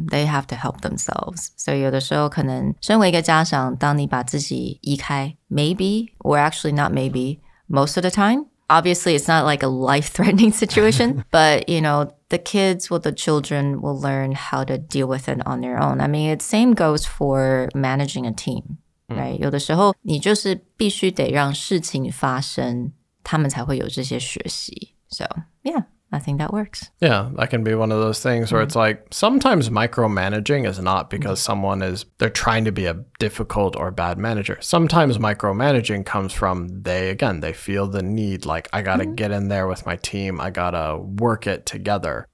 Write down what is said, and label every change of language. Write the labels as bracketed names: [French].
[English] They have to help themselves. So [Chinese] 有的时候可能身为一个家长，当你把自己移开 [English] maybe, or actually not maybe, most of the time. Obviously, it's not like a life-threatening situation, but, you know, the kids or the children will learn how to deal with it on their own. I mean, the same goes for managing a team, right? [Chinese] 有的时候你就是必须得让事情发生，他们才会有这些学习。 [English] So, yeah, I think that works. Yeah, that can be one of those things where it's like, sometimes micromanaging is not because they're trying to be a difficult or bad manager. Sometimes micromanaging comes from they feel the need, like, I gotta get in there with my team, I gotta work it together.